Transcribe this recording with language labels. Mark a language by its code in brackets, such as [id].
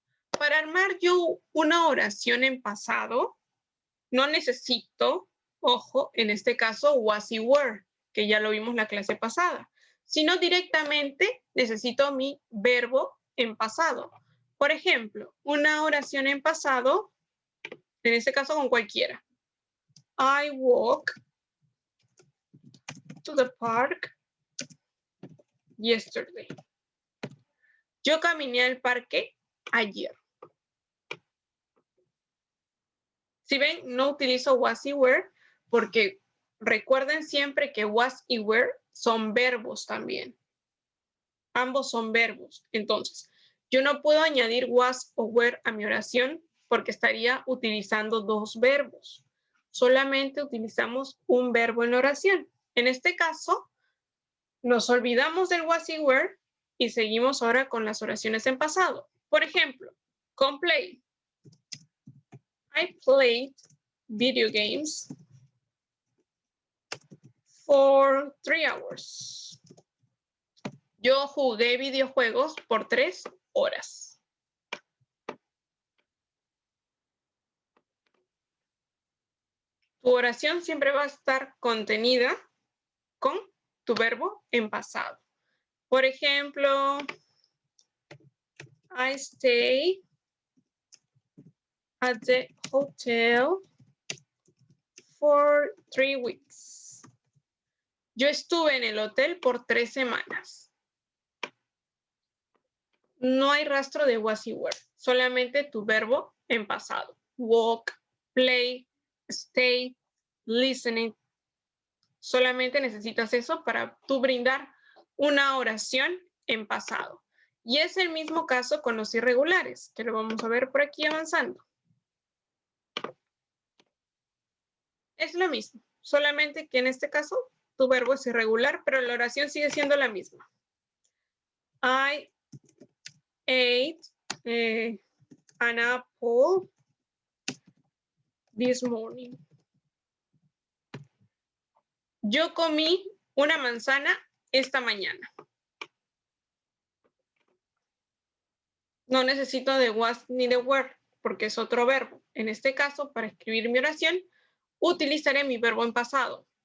[es] Para armar yo una oración en pasado, no necesito, ojo, en este caso, was y were, que ya lo vimos la clase pasada, sino directamente necesito mi verbo en pasado. Por ejemplo, una oración en pasado, en este caso con cualquiera. [en] I walked to the park yesterday. [es] Yo caminé al parque ayer. Si ven, no utilizo was y were porque recuerden siempre que was y were son verbos también. Ambos son verbos. Entonces, yo no puedo añadir was o were a mi oración porque estaría utilizando dos verbos. Solamente utilizamos un verbo en la oración. En este caso, nos olvidamos del was y were y seguimos ahora con las oraciones en pasado. Por ejemplo, con play. [en] I played video games for 3 hours. [es] Yo jugué videojuegos por 3 horas. Tu oración siempre va a estar contenida con tu verbo en pasado. Por ejemplo, [en] I stay at the hotel for 3 weeks. [es] Yo estuve en el hotel por 3 semanas. No hay rastro de was y were, solamente tu verbo en pasado. [en] Walk, play, stay, listening. [es] Solamente necesitas eso para tú brindar una oración en pasado. Y es el mismo caso con los irregulares, que lo vamos a ver por aquí avanzando. Es lo mismo, solamente que en este caso tu verbo es irregular, pero la oración sigue siendo la misma. [en] I ate an apple this morning. [es] Yo comí una manzana esta mañana. No necesito de was ni de were, porque es otro verbo. En este caso, para escribir mi oración, utilizaré mi verbo en pasado.